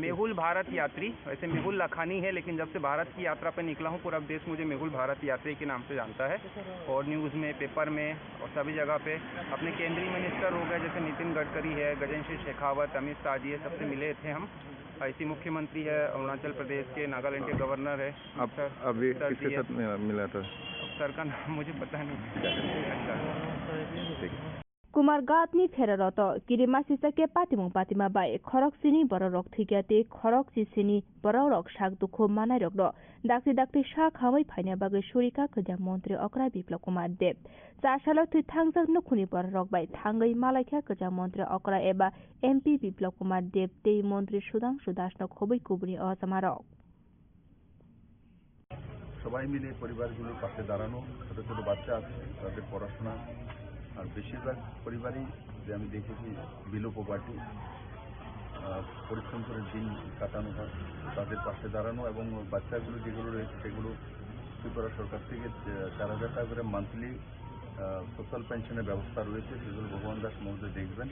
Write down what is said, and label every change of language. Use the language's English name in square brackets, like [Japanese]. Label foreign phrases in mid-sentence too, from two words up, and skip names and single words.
[Hindi] मेहुल भारत यात्री, वैसे मेहुल लखानी है, लेकिन जब से भारत की यात्रा पर निकला हूँ पूरा देश मुझे मेहुल भारत यात्री के नाम से जानता है, और न्यूज़ में, पेपर में और सभी जगह पे अपने केंद्रीय मिनिस्टर हो गए जैसे नितिन गडकरी है, गजेंद्र सिंह शेखावत, अमित शाह जी, सबसे मिले थे हम। ऐसी मुख्यमंत्री है अरुणाचल प्रदेश के, नागालैंड के गवर्नर है। आप अभी किसके साथ मिला था? सर का नाम मुझे पता नहीं। [Kok Borok] कुमार गातनी फेररत किरिमा सिसके पातिमुं पातिमा बाय खरक सिनी बररक थिग्याते खरक सिसिनी बररक साग दुखो मानाय रक दाक्ति दाक्ति सा खामै फाइना बागै सुरिका खजा मन्त्री अक्रा बिप्लव कुमार देव चासाल थुइ थांजक नखुनि बररक बाय थांगै मालायखा खजा मन्त्री अक्रा एबा एमपी बिप्लव कुमार देव तेई मन्त्री सुधांशु दास न खबै कुबुनि असमारक [Bangla] সবাই মিলে পরিবারগুলোর পাশে দাঁড়ানো, ছোট ছোট বাচ্চা আছে তাদের পড়াশোনা, আর বেশিরভাগ পরিবারই যে আমি দেখেছি [English] below poverty, [Bangla] পরিশ্রম করে দিন কাটানো হয়, তাদের পাশে দাঁড়ানো এবং বাচ্চাগুলো যেগুলো রয়েছে সেগুলো ত্রিপুরা সরকার থেকে 4,000 টাকা করে [English] monthly social [Bangla] পেনশনের ব্যবস্থা রয়েছে, সেগুলো ভগবান দাস মহোদয় দেখবেন।